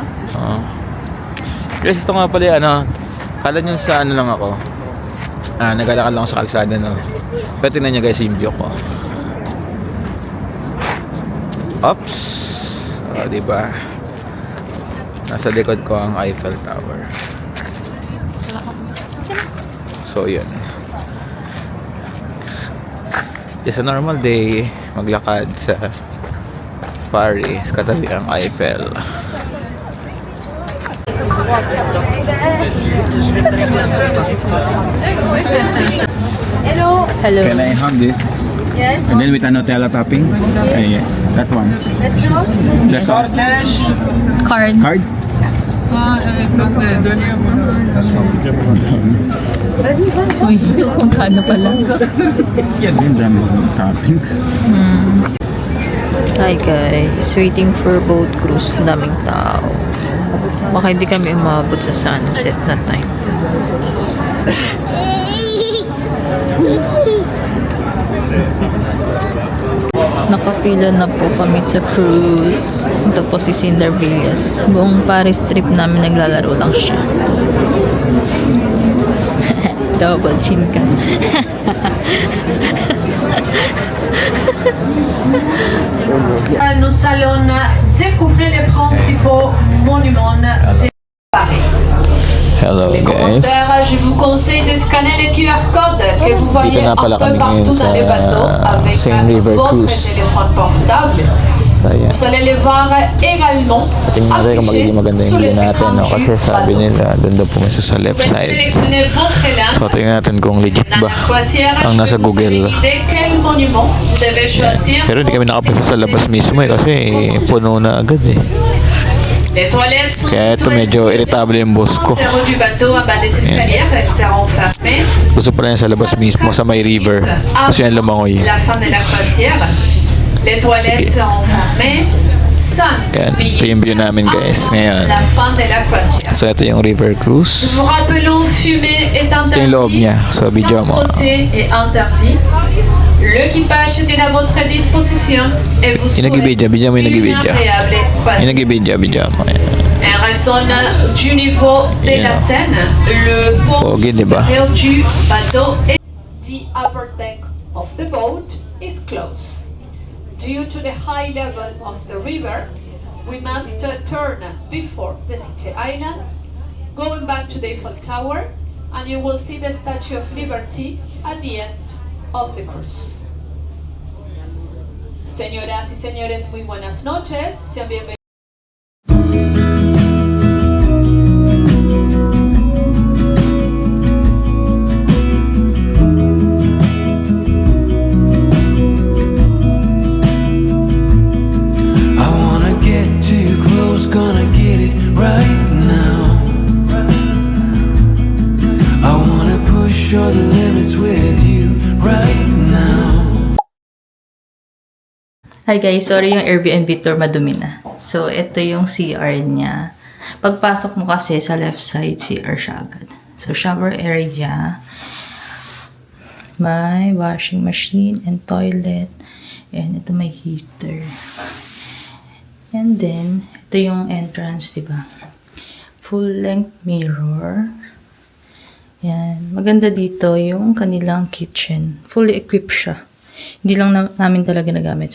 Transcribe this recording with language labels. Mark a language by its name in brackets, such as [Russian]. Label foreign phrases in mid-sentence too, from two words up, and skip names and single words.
[Filipino] Guys, ito nga pala kala nyo sa ano lang ako, naglalakad lang ako sa kalsada, no? Pero tingnan nyo guys yung view ko. Oops! Diba? Nasa likod ko ang Eiffel Tower. So yun, [English] just a normal day, [Filipino] maglakad sa Paris, katabi ang Eiffel. [English] Hello. Hello. Can I have this? Yes. And then with a Nutella topping? Yeah, that one. That's all. Card. Card? [Filipino] Uy, magkano pala? [English] Yeah, then drum toppings. Hi guys, waiting for boat cruise. [Filipino] Daming tao. Baka hindi kami umabot sa sunset na time. Nakapila na po kami sa cruise. Ito po si Cinder Villas. Buong Paris trip namin naglalaro lang siya. Double chin ka. [French] Nous allons découvrir les principaux monuments de Paris. [English] Hello guys. [French] Je vous conseille de scanner le QR code que vous voyez [Filipino] Dito na [French] un [Filipino] pala [French] peu [Filipino] kami ngayon [French] partout [Filipino] sa [French] dans les bateaux avec [Filipino] Seine River [French] votre [Filipino] Cruise. [French] téléphone portable. [Filipino] So, ayan. [French] Vous allez les voir également [Filipino] Tingnan natin kung magiging maganda yung [French] sous [Filipino] view [French] les [Filipino] natin, [French] écrans [Filipino] no? [French] du [Filipino] Kasi sabi [French] bateau. [Filipino] nila, doon daw po sa left [French] Vous pouvez [Filipino] side. [French] sélectionner votre élan. [Filipino] So, tingnan natin kung legit [French] Dans [Filipino] ba [French] la croisière, [Filipino] ang [French] je [Filipino] nasa [French] vais vous [Filipino] Google. [French] guider quel monument vous devez choisir. [Filipino] Pero hindi kami nakapunta sa labas mismo eh, kasi puno na agad eh. [French] Les toilettes sont [Filipino] Kaya ito medyo irritable yung boss ko. [French] au du bateau en bas des escaliers, elles seront fermées. [Filipino] Gusto pa rin sa labas mismo, sa may river. Gusto yan lumangoy. [French] La fin de la croisière, les toilettes seront fermées. [Filipino] 5 Yan, ito yung view namin guys ngayon. [French] La fin de la croisière. [Filipino] So, ito yung river cruise. [French] Nous vous rappelons, fumer est interdit. [Filipino] yung loob niya. So, video mo. [French] Sangloter est interdit. L'équipage est à votre disposition et vous [Filipino] Yung nag-ibidya, bidya mo yung nag-ibidya. [French] agréable [Filipino] Yung [French] croisière. [Filipino] nag-ibidya, bidya mo. Ayan. [French] En raison du niveau de la [English] Yeah. [French] Seine, le pont [Filipino] Pogi, diba? [French] supérieur du bateau et [English] the upper deck of the boat is closed. Due to the high level of the river, we must turn before the City Island, going back to the Eiffel Tower, and you will see the Statue of Liberty at the end of the cruise. [Spanish] Señoras y señores, muy buenas noches. Sean bienvenidos. [English] I wanna get too close, gonna get it right now. I wanna push all the limits with you right now. [Filipino] Hi guys, sorry yung Airbnb tour madumi na. So, ito yung CR niya. Pagpasok mo kasi sa [English] left side, [Filipino] CR siya agad. [English] So, shower area. May washing machine and toilet. [Filipino] And ito may heater. [English] And then, [Filipino] ito yung entrance, diba? [English] Full-length mirror. Yan. [Filipino] Maganda dito yung kanilang kitchen. [English] Fully equipped siya. [Filipino] Hindi lang namin talaga nagamit.